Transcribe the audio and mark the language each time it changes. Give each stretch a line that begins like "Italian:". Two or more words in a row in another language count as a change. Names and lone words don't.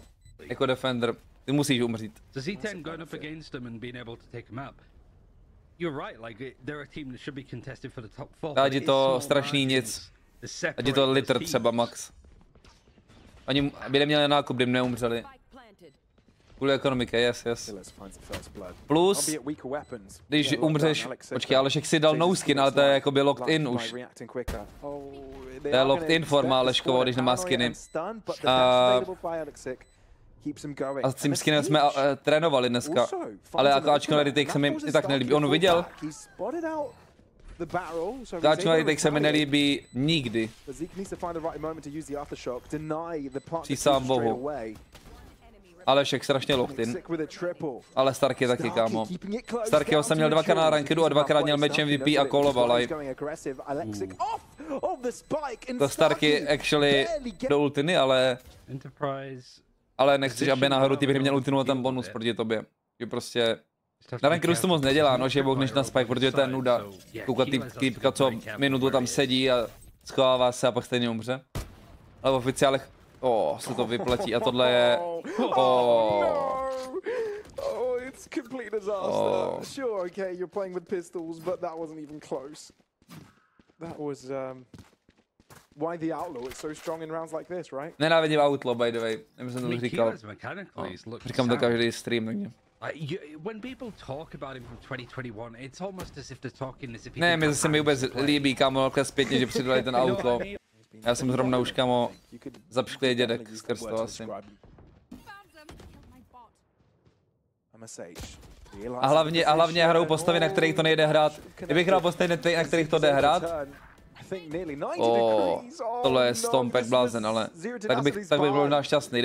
Czech: Jako defender. Ty musíš umřít. Ať je to strašný nic. Ať je to liter třeba max. Oni by neměli nákup, kdyby neumřeli. Kvůli ekonomiky, yes. Plus, když umřeš, počkej, Alešek si dal
English: no skin,
Czech: ale to je jakoby
English: locked in
Czech: už. To je
English: locked in
Czech: forma Aleškovo, když nemá skiny. A s tím skinem jsme trénovali dneska, ale jako Ačko retake se mi i tak nelíbí. On viděl? Ačko retake se mi nelíbí nikdy. Přísahám bohu. Alešek strašně lochtin. Ale Stark je taky, kámo. Starkyho jsem měl 2krát na rankedu a 2krát měl
English: match MVP
Czech: a koloval. To Starky actually do ultiny, ale nechceš, aby náhodou ty bych měl ultinu a ten bonus proti tobě. Že prostě na rankedu se to moc nedělá, no, že boh než na spike, protože to je nuda. Koukat týpka, co minutu tam sedí a schovává se a pak stejně umře. Ale v oficiálech, se to vyplatí a tohle je,
English: It's complete disaster. Sure, okay, you're playing with pistols, but that wasn't even close. That was why the outlaw is so strong in rounds like this, right?
Czech: Nenávidím outlaw,
English: by the way.
Czech: Já jsem to říkal. Říkám to každý stream, takže.
English: When people talk about him from 2021, it's almost as if they're talking as if he.
Czech: Ne, mi se mi vůbec líbí, kámo, zpětně, že přidali ten outlaw. Já jsem zrovna už, kámo, zapšklý dědek skrz to asi. A hlavně hrajou postavy, na kterých to nejde hrát. Kdybych hrál postavy, na kterých to jde hrát, tohle je stomp jak blázen, ale tak bych byl možná šťastný.